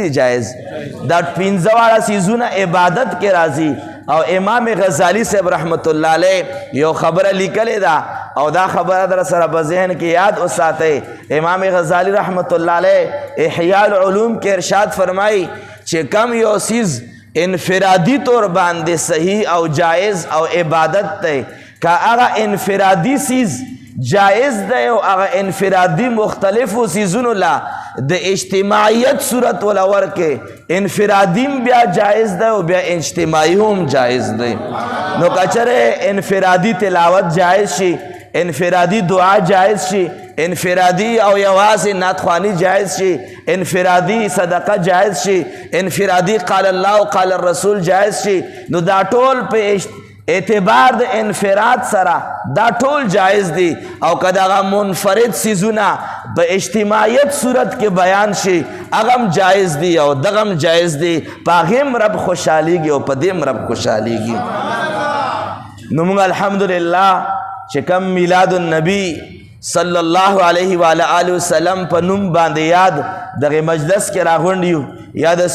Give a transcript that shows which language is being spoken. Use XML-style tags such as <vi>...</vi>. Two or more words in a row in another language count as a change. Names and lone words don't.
<ps>دي جایز دا 15 واړه څیزونه عبادت کې راځي او امام غزالی صاحب</ps> <ar>رحمت الله علیه</ar> <ps>یو خبره لیکلې ده او دا خبره در سره په ذهن کې یاد وساتئ امام غزالی</ps> <ar>رحمت الله علیه</ar> <ps>احیاء العلوم کې ارشاد فرمایي چې کم یو څیز انفرادی طور باندې صحیح او جائز او عبادت ته که هغه انفرادی چیز جائز دی او هغه انفرادي مختلفو څیزونو لا د اجتماعیت صورت ولا ورکې انفرادیم بیا جائز دی او بیا اجتماعي هم جائز دی نو کچره انفرادي تلاوت جائز شي انفرادی دعا جائز شي انفرادی او یوازې نعتخوانی جائز شي انفرادی صدقه جائز شي انفرادی</ps> <ar>قال الله قال الرسول</ar> <ps>جائز شي نو دا ټول په اعتبار د انفراد سره دا ټول جائز دي او که دغه منفرد څیزونه په اجتماعیت صورت کې بیان شي هغه هم جائز دي او دغه هم جائز دي په هغې هم رب خوشحالیږي او په دې هم رب خوشحالیږي نو موږ الحمدلله چې کم میلاد النبی</ps> <ar>صلی الله علیه و آله وسلم</ar> <ps>په نوم باندې یاد دغه مجلس کې راغونډ یو یا د</ps>